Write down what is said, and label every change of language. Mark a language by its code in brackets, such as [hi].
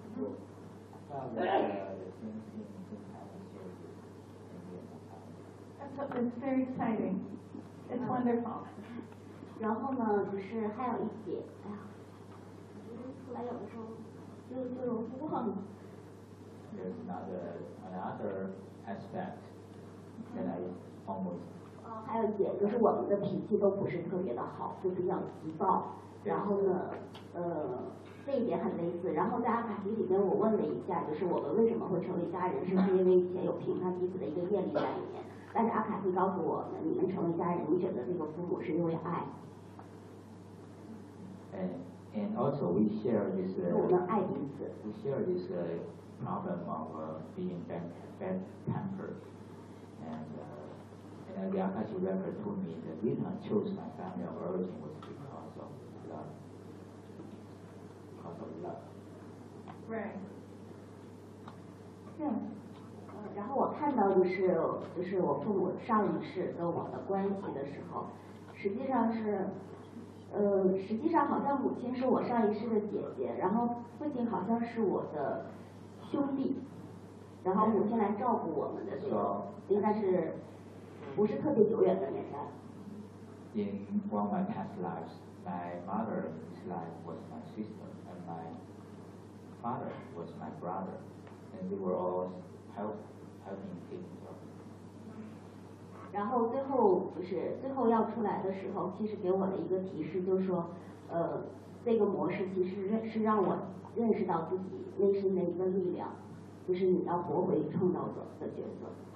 [en] So I found that the same thing didn't happen here in the end of my life. That's very exciting. It's wonderful. [zh] 然后呢，就是还有一点，就是后来有的时候就容易忘。 [en] There's another aspect that I almost. [zh] 还有一点就是我们的脾气都不是特别的好，就比较急躁。然后呢，这一点很类似。然后在阿卡西里面，我问了一下，就是我们为什么会成为家人，是不是因为以前有评判彼此的一个业力在里面？但是阿卡西告诉我们，你们成为家人，你选择这个父母是因为爱。 [en] And also we share this problem of being bad tempered. And the Akashi record told me the reason I chose my family of origin was because of love. Right. Yeah. [zh] 然后我看到就是我父母上一世跟我的关系的时候，实际上是。实际上好像母亲是我上一世的姐姐，然后父亲好像是我的兄弟，然后母亲来照顾我们的时候，应该是不是特别久远的年代。 [en] In one of my past lives, my mother's life was my sister, and my father was my brother, and they were all helping taking care of me. [zh] 然后最后就是最后要出来的时候，其实给我的一个提示就是说，这个模式其实是让我认识到自己内心的一个力量，就是你要活回创造者的角色。